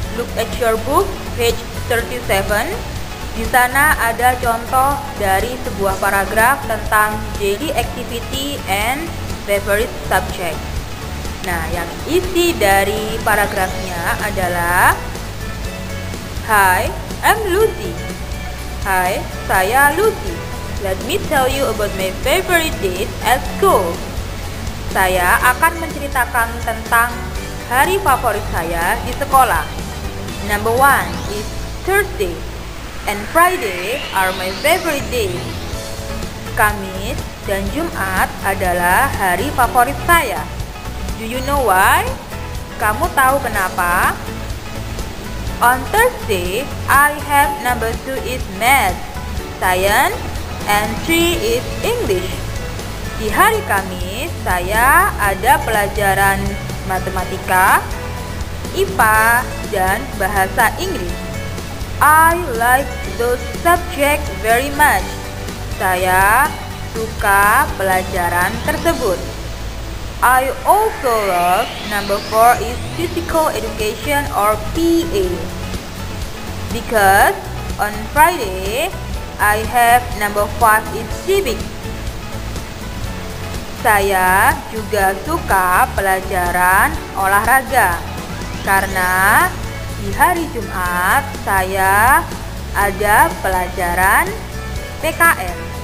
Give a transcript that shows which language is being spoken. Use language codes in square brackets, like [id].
[en] Look at your book, page 37. [id] Di sana ada contoh dari sebuah paragraf tentang [en] daily activity and favorite subject. [id] Nah, yang isi dari paragrafnya adalah [en] Hi, I'm Lucy. [id] Hai, saya Lucy. [en] Let me tell you about my favorite days at school. [id] Saya akan menceritakan tentang hari favorit saya di sekolah. [en] Number 1 is Thursday and Friday are my favorite days. [id] Kamis dan Jumat adalah hari favorit saya. [en] Do you know why? [id] Kamu tahu kenapa? [en] On Thursday, I have number 2 is math, science, and 3 is English. [id] Di hari Kamis, saya ada pelajaran matematika, IPA, dan bahasa Inggris. [en] I like those subjects very much. [id] Saya suka pelajaran tersebut. [en] I also love number 4 is physical education or PA. Because on Friday, I have number 5 is civics. [id] Saya juga suka pelajaran olahraga karena di hari Jumat saya ada pelajaran PKN.